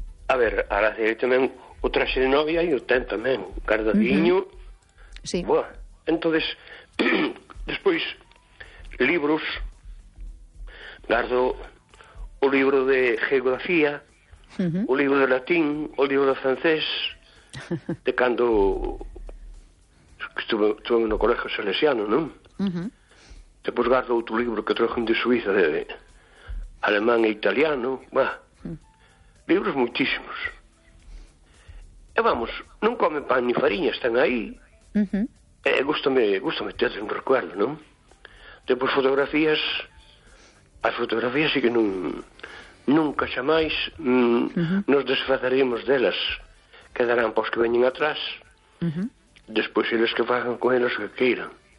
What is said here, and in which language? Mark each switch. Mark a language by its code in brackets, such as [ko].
[gl] A ver, ahora sí, tamén o traxe de novia e o ten tamén, guardadiño. Uh-huh. Sí. [es] Bueno, entonces, después, libros, guardo [gl] o libro de geografía, o libro de latín, o libro de francés, de cando [es] estuve en un colegio salesiano, ¿no? Después guardo otro libro que trajo de Suiza, de alemán e italiano, bueno, libros muchísimos. Y vamos, no comen pan ni farina, están ahí. [gl] Gústame ter un recuerdo, non? Depois fotografías. As fotografías sí que nunca xa máis nos desfaceremos delas. Quedarán pois que veñen atrás. Despois eles que fagan con eles o que queiran.